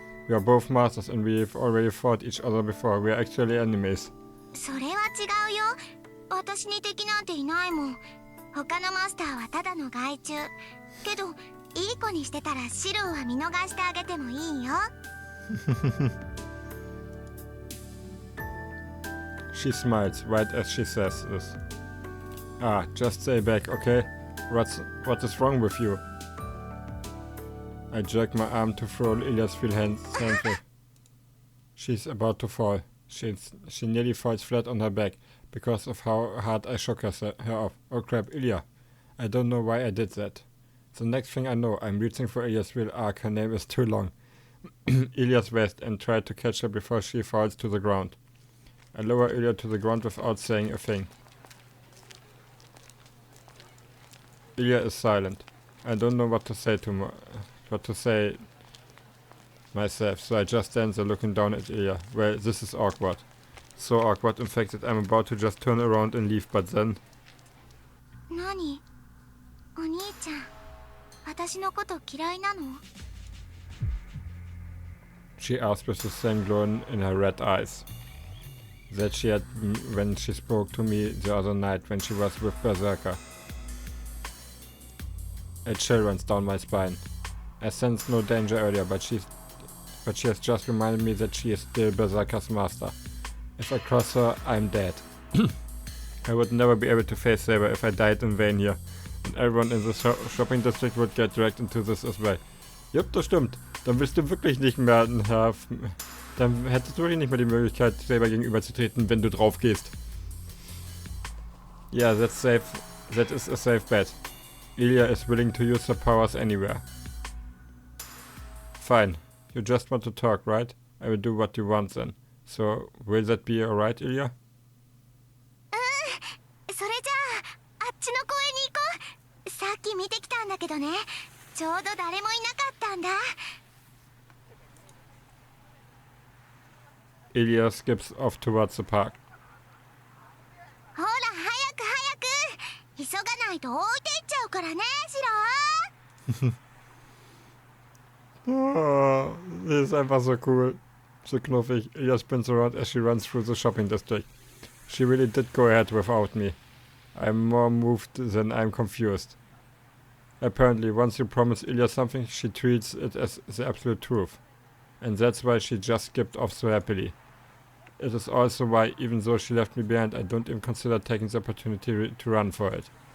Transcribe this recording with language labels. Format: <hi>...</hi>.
<en>We are both masters and we've already fought each other before. We are actually enemies.</en> <ja>それは違うよ。私に敵なんていないもん。他のマスターはただの害虫。けど、いい子にしてたらシロウは見逃してあげてもいいよ。</ja> <en>She smiles right as she says this. Ah, just say back, okay? What is wrong with you? I jerk my arm to throw Ilias Viel hands. She's about to fall. She nearly falls flat on her back because of how hard I shook her off. Oh crap, Ilya. I don't know why I did that. The next thing I know, I'm reaching for Ilias Viel. Her name is too long. Ilia's waist and try to catch her before she falls to the ground. I lower Ilya to the ground without saying a thing. Ilya is silent. I don't know what to say myself, so I just stand there looking down at Ilya. Well, this is awkward. So awkward, in fact, that I'm about to just turn around and leave, but then...</en> <ja>何？お兄ちゃん、私のこと嫌いなの？</ja> <en>She asked with the same glow in her red eyes that she had when she spoke to me the other night when she was with Berserker. A chill runs down my spine. I sensed no danger earlier, but she has just reminded me that she is still Berserker's master. If I cross her, I'm dead. I would never be able to face Saber if I died in vain here. And everyone in the shopping district would get dragged into this as well.</en> <de>Jupp, das stimmt. Dann bist du wirklich nicht mehr... Dann hättest du wirklich nicht mehr die Möglichkeit, Saber gegenüberzutreten, wenn du drauf gehst.</de> <en>Yeah, that's safe. That is a safe bet. Ilya is willing to use her powers anywhere. Fine. You just want to talk, right? I will do what you want then. So, will that be alright, Ilya?</en> <ja>それじゃあ、あっちの公園に行こう。さっき見てきたんだけどね。ちょうど誰もいなかったんだ。</ja> <en>Ilya skips off towards the park.</en> <ja>ほら、早く早く。急がないと置いていっちゃうからね、シロ。</ja> <de>Oh, das ist einfach so cool. So knuffig.</de> <en>Ilya spins around as she runs through the shopping district. She really did go ahead without me. I'm more moved than I'm confused. Apparently, once you promise Ilya something, she treats it as the absolute truth. And that's why she just skipped off so happily. It is also why, even though she left me behind, I don't even consider taking the opportunity to run for it.</en>